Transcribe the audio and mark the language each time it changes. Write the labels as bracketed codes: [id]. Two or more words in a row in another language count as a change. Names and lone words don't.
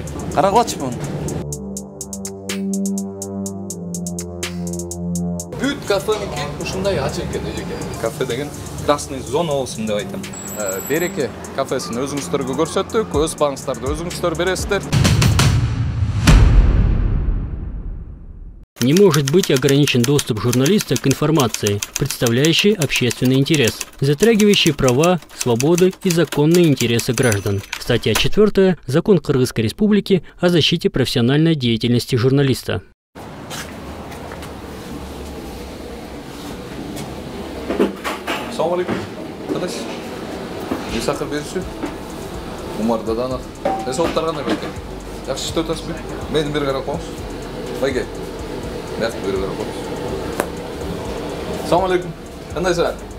[ky] Карагылачы муну. Бүт кафеники ушундай ачык экен эжеке. Кафе деген [ru] красный зона [ky] болсун деп айтам. Береке кафесин өзүңүздөргө көрсөттүк, өз багыңыздарды өзүңүздөр бересиздер. [ru] Не может быть ограничен доступ журналиста к информации, представляющей общественный интерес, затрагивающей права, свободы и законные интересы граждан. Статья 4. Закон Кыргызской Республики о защите профессиональной деятельности журналиста. [ar] السلام عليكم. [ky] Кадайсыз? Не сахар бериши? Умар Даданов. Эсоптор кандай байке? Жакшы иштеп атасызбы? Мени бери карап коңуз. Байке. Бияк бери карап коңуз. [ar] السلام عليكم. [ky] Кандайсың?